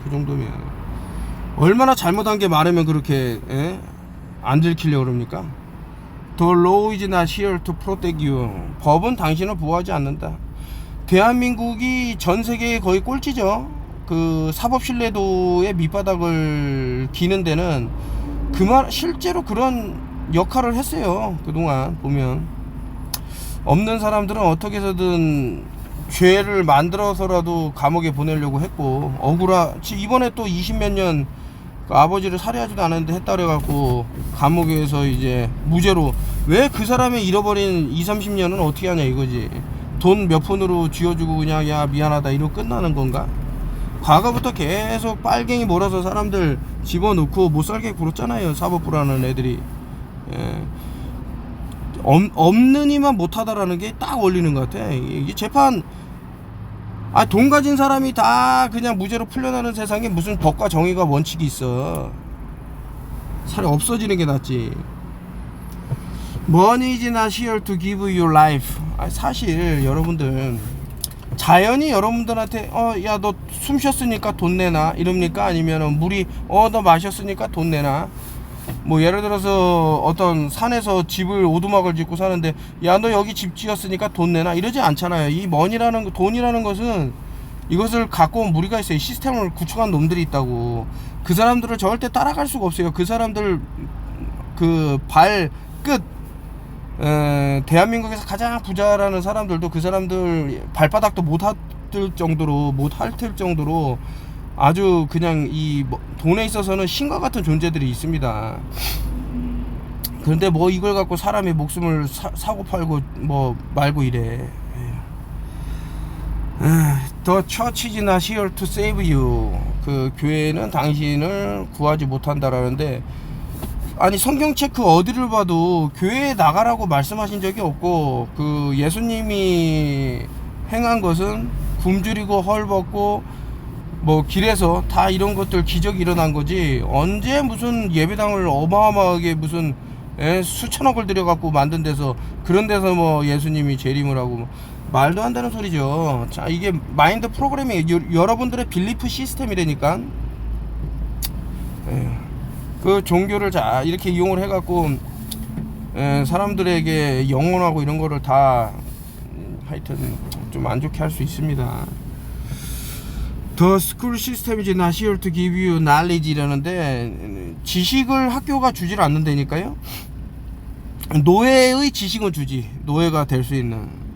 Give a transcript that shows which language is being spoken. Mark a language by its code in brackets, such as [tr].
[ko] 그 정도면 얼마나 잘못한 게 많으면 그렇게 안 들키려고 그럽니까? [en] The law is not here to protect you. [ko] 법은 당신을 보호하지 않는다. 대한민국이 전 세계에 거의 꼴찌죠. 그 사법 신뢰도의 밑바닥을 기는 데는 그말 실제로 그런 역할을 했어요. 그동안 보면 없는 사람들은 어떻게 해서든 죄를 만들어서라도 감옥에 보내려고 했고, 이번에 또 20몇 년 아버지를 살해하지도 않았는데 했다 그래갖고 감옥에서 이제 무죄로. 왜 그 사람이 잃어버린 20-30년은 어떻게 하냐 이거지. 돈 몇 푼으로 쥐어주고 그냥 야 미안하다 이러고 끝나는 건가? 과거부터 계속 빨갱이 몰아서 사람들 집어넣고 못살게 굴었잖아요. 사법부라는 애들이. 없는 이만 못하다라는 게 딱 올리는 것 같아. 이게 재판, 돈 가진 사람이 다 그냥 무죄로 풀려나는 세상에 무슨 법과 정의가 원칙이 있어. 차라리 없어지는 게 낫지. [en] Money is not here to give you life. [ko] 사실 여러분들 자연이 여러분들한테 야 너 숨 쉬었으니까 돈 내놔 이럽니까? 아니면 물이 너 마셨으니까 돈 내놔. 뭐 예를 들어서 어떤 산에서 집을 오두막을 짓고 사는데 야 너 여기 집 지었으니까 돈 내놔 이러지 않잖아요. 이 돈이라는 것은 이것을 갖고 온 무리가 있어요. 이 시스템을 구축한 놈들이 있다고. 그 사람들을 절대 따라갈 수가 없어요. 그 사람들 그 끝. 대한민국에서 가장 부자라는 사람들도 그 사람들 발바닥도 못 핥을 정도로 아주 그냥 이 돈에 있어서는 신과 같은 존재들이 있습니다. 그런데 뭐 이걸 갖고 사람의 목숨을 사고 팔고 뭐 말고 이래. [en] The church is not here to save you. [ko] 그 교회는 당신을 구하지 못한다라는데, 아니 성경 체크 어디를 봐도 교회에 나가라고 말씀하신 적이 없고, 그 예수님이 행한 것은 굶주리고 헐벗고 뭐 길에서 다 이런 것들 기적이 일어난 거지, 언제 무슨 예배당을 어마어마하게 무슨 수천억을 들여갖고 만든 데서, 그런 데서 뭐 예수님이 재림을 하고 뭐 말도 안 되는 소리죠. 자, 이게 마인드 프로그래밍, 여러분들의 빌리프 시스템이라니까. 그 종교를 자 이렇게 이용을 해갖고 사람들에게 영혼하고 이런 거를 다 하여튼 좀 안 좋게 할 수 있습니다. [en] The school system is not here to give you knowledge [ko] 이라는데, 지식을 학교가 주질 않는다니까요. 노예의 지식은 주지, 노예가 될 수 있는.